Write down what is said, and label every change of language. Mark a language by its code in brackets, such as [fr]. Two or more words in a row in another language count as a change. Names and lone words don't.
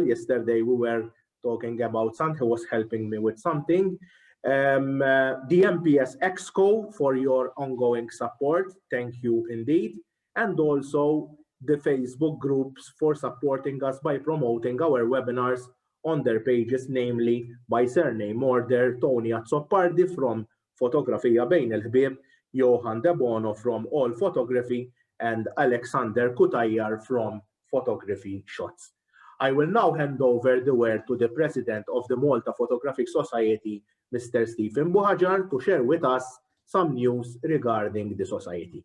[en] Yesterday we were talking about something, he was helping me with something. The MPS Exco for your ongoing support, thank you indeed. And also the Facebook groups for supporting us by promoting our webinars on their pages, namely by surname order, Tony Azzopardi from Fotografija Bejn il-Ħbieb, Johan De Bono from All Photography, and Alexander Kutajjar from Photography Shots. I will now hand over the word to the President of the Malta Photographic Society, Mr. Stephen Bohajar, to share with us some news regarding the society.